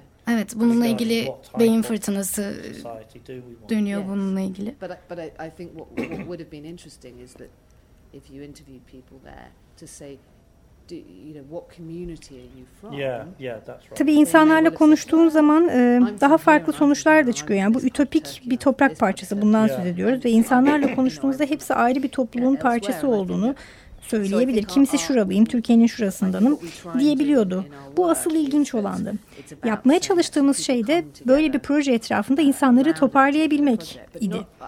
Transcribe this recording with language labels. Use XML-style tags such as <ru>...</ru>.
<tr>Evet, bununla ilgili beyin fırtınası dönüyor bununla ilgili.</tr> <en>But I think what would have been interesting is that if you interviewed people there to say, you know, what community are you from? Yeah, that's right.</en> <tr>Tabii insanlarla konuştuğun zaman daha farklı sonuçlar da çıkıyor. Yani bu ütopik bir toprak parçası, bundan söz ediyoruz ve insanlarla konuştuğumuzda hepsi ayrı bir topluluğun parçası olduğunu söyleyebilir. Kimisi şuralıyım, Türkiye'nin şurasındanım diyebiliyordu. Bu asıl ilginç olandı. Yapmaya çalıştığımız şey de böyle bir proje etrafında insanları toparlayabilmek idi.</tr>